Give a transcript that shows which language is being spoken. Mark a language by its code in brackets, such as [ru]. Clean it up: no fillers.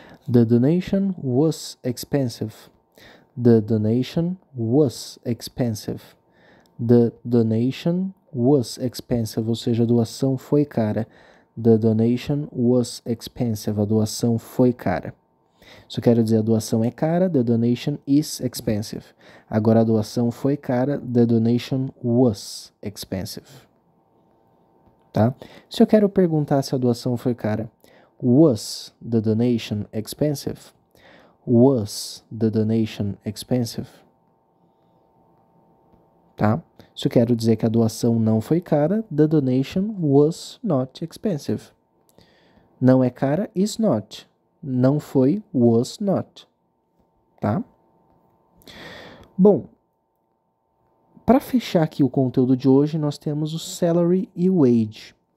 [en] The donation was expensive. The donation was expensive. [pt] The donation was expensive, ou seja, a doação foi cara. The donation was expensive, a doação foi cara. Isso quer dizer a doação é cara, the donation is expensive. Agora a doação foi cara, the donation was expensive. Tá? Se eu quero perguntar se a doação foi cara, was the donation expensive? [en] Was the donation expensive? [pt] Tá? Se eu quero dizer que a doação não foi cara, the donation was not expensive. Não é cara, is not. Não foi, was not. Tá? Bom, para fechar aqui o conteúdo de hoje, nós temos o salary e o wage.